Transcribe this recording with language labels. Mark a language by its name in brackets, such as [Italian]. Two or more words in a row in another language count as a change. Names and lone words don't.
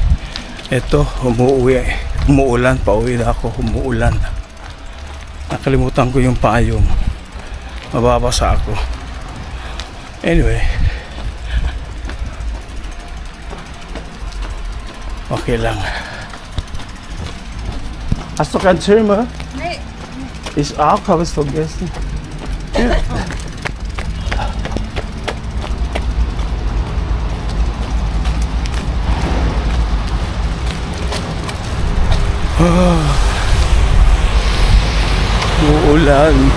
[Filipino] Ito, umuulan, pauwi na ako, umuulan. Nakalimutan ko yung payong. Mababasa ako. Anyway. Okay lang. [German] Hast du kein Zimmer? Nee. Ich auch, habe es vergessen. Ja. [Filipino] Uulan.